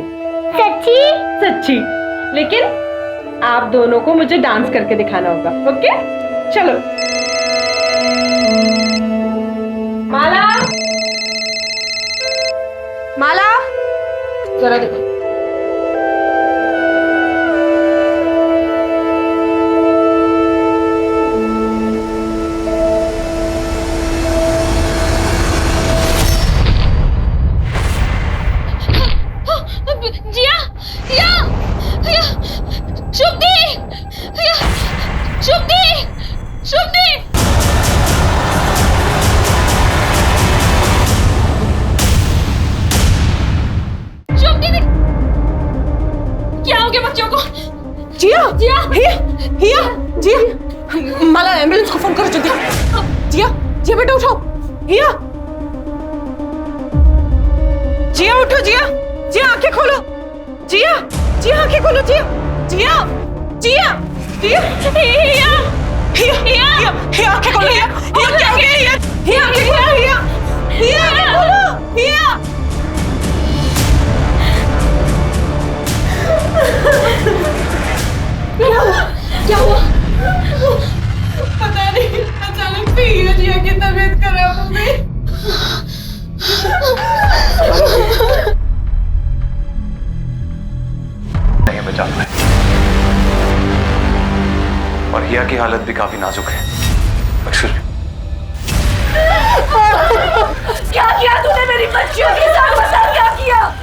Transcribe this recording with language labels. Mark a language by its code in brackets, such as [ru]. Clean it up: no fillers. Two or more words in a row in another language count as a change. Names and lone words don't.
[hi] सच्ची? सच्ची। लेकिन आप दोनों को मुझे डांस करके दिखाना होगा, ओके? चलो। माला, माला, जरा देखो। जिया, जिया, जिया, शुभदी, जिया, शुभदी, शुभदी। शुभदी, क्या हो गया बच्चों को? जिया, जिया, हिया, हिया, जिया, माला एम्बुलेंस को फोन करो जल्दी। जिया, जिया बेटा उठो। हिया, जिया उठो। जिया, जिया आंखें खोलो। जिया, जिया आंखें खोलो। जिया, जिया जिया जिया हिया हिया हिया हिया आंखें खोलो हिया हिया क्या हो गया हिया हिया आंखें खोलो हिया हिया आंखें खोलो हिया क्या हुआ पता नहीं अचानक से हिया जिया की तबीयत खराब हो गई नहीं बचा पाए और हिया की हालत भी काफी नाजुक है। अक्षर क्या किया तूने मेरी बच्चियों के साथ बता क्या किया